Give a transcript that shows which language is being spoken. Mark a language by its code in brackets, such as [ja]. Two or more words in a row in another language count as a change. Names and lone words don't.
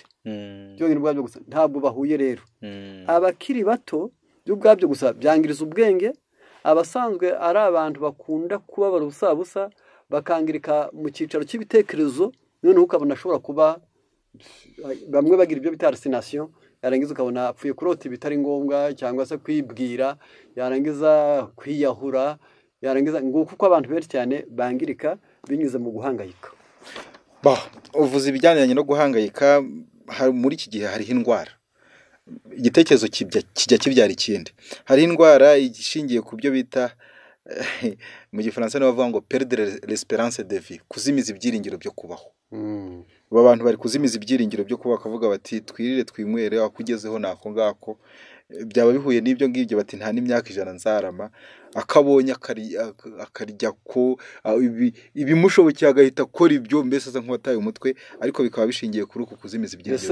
[rw] Byo ngiro bwabyo gusa ntabwo bahuye rero. Abakiri bato byo bwabyo gusa byangiriza ubwenge, abasanzwe ari abantu bakunda kubabara ubusabusa bakangirika mu cyicaro cy'ibitekerezo, noneho ukabona ashobora kuba bamwe bagira ibyo bita hallucination, yarangiza ukabona apfuye kurota bitari ngombwa cyangwa se kwibwira, yarangiza kwiyahura, yarangiza ngo kuko abantu benshi cyane bangirika binyuze mu guhangayika. Uvuze ibijyanye no guhangayika, muri iki gihe hariho indwara igitekerezo kijya kibyara ikindi. Hari indwara ishingiye ku byo bita mu gifaransa bavuga ngo [fr] perdre l'espérance de vie, [rw] kuzimiza ibyiringiro byo kubaho. Aba bantu bari kuzimiza ibyiringiro byo kubaho, bakavuga bati twirire twinywere aho kugezeho nako ngako. Byaba bihuye n'ibyo ngibyo bati nta n'imyaka 100 nzarama, akabonye akarya ko ibimushobokeye agahita akora ibyo, mbese aza nk'uwataye umutwe, ariko bikaba bishingiye kuri uku kuzimiza ibyiringiro.